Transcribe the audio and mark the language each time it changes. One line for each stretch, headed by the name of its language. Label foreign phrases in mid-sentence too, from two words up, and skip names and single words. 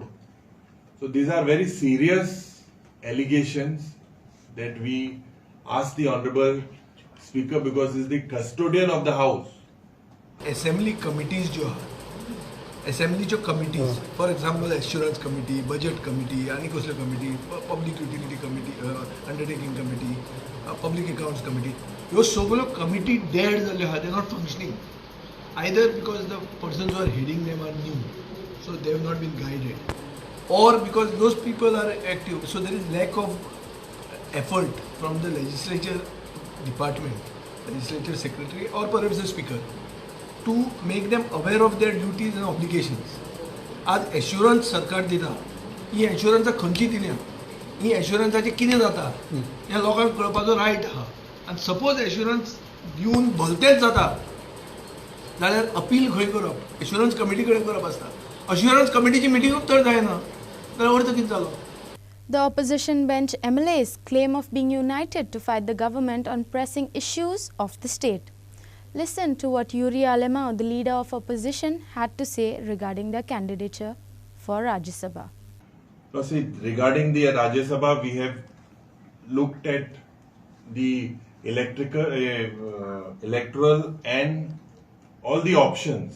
English: So these are very serious allegations that we ask the Honorable Speaker, because he is the custodian of the House. Assembly committees जो assembly जो committees, for example assurance committee, budget committee,
Konkani: आणि कसले
English: committee, public utility committee, undertaking committee, public accounts committee,
Konkani: ह्यो सगळो
English: committee dead
Konkani: जाले आहा,
English: they are not functioning. Either because the persons who are heading them are new, so they have not been guided, or because those people are active, so there is lack of effort from the legislature department, legislature secretary, or perhaps the speaker, to make them aware of their duties and obligations.
Konkani: आज assurance सरकार दिता, ही assurance खंयची दिल्या, ही assuranceचे कितें जाता ह्या लोकांक कळपाचो रायट आहा. आनी सपोज assurance दिवन भलतेच जाता जाल्यार अपील खंय करप,
English: assurance committee
Konkani: कडेन करप आसता. assurance कमिटीची मिटिंगूच तर जायना जाल्यार अर्थ कितें जालो.
English: The opposition bench MLAs claim of being united to fight the government on pressing issues of the state. Listen to what Yuri Alemao, the leader of opposition, had to say regarding their candidature for Rajya Sabha. Now see, regarding the Rajya Sabha, we have looked at the electoral and all the options.